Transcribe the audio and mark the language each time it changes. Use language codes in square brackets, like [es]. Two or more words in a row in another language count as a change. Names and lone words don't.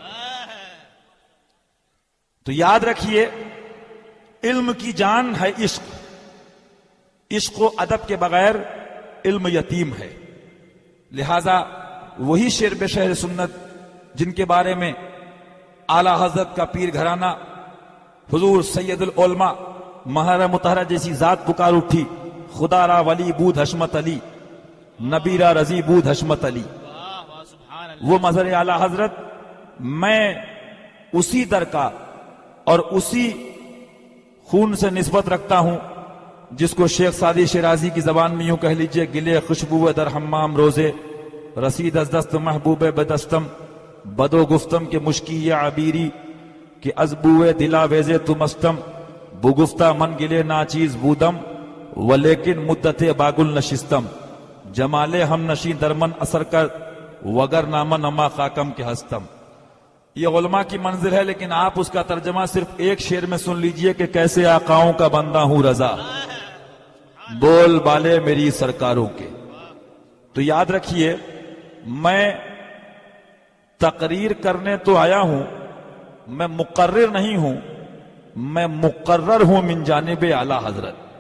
[ur] تو یاد رکھیے علم کی جان ہے عشق، عشق و ادب کے بغیر علم یتیم ہے۔ لہذا وہی شعر بے شعر سنت جن کے بارے میں اعلی حضرت کا پیر گھرانہ حضور سید العلماء مہر مطہرہ جیسی ذات پکار اٹھی، [fa] خدا را ولی بود حشمت علی، نبی را رضی بود حشمت علی، [ur] وہ مظہر اعلی حضرت، میں اسی در کا اور اسی خون سے نسبت رکھتا ہوں جس کو شیخ سعدی شیرازی کی زبان میں یوں کہہ لیجئے، [fa] گلے خوشبو در حمام روزے رسید از دست محبوب بدستم، بدو گفتم کے مشکی یا عبیری کہ از بوئے دلا ویزے تو مستم، بگفتہ من گلے ناچیز بودم و لیکن مدت باگل نشستم، جمالے ہم نشیں درمن اثر کر وگر نامن اما خاکم کے ہستم۔ [ur] یہ علماء کی منزل ہے، لیکن آپ اس کا ترجمہ صرف ایک شعر میں سن لیجئے کہ کیسے آقاؤں کا بندہ ہوں رضا، بول بالے میری سرکاروں کے۔ تو یاد رکھیے میں تقریر کرنے تو آیا ہوں، میں مقرر نہیں ہوں، میں مقرر ہوں من جانب اعلی حضرت۔